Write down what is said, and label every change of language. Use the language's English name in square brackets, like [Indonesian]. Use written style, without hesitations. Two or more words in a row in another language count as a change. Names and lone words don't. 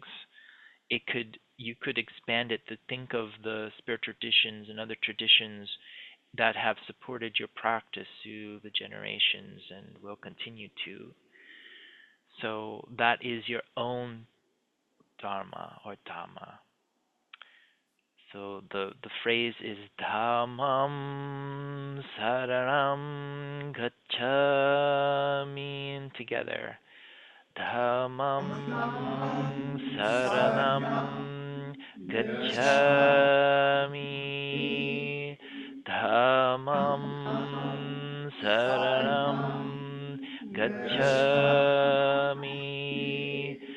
[English] You could expand it to think of the spiritual traditions and other traditions that have supported your practice through the generations and will continue to. So that is your own Dharma or Dhamma. So the phrase is [Pali] Dhammam saranam gacchami, [English] and together. [Pali] Dhammam saranam gacchami. Dhammam saranam gacchami.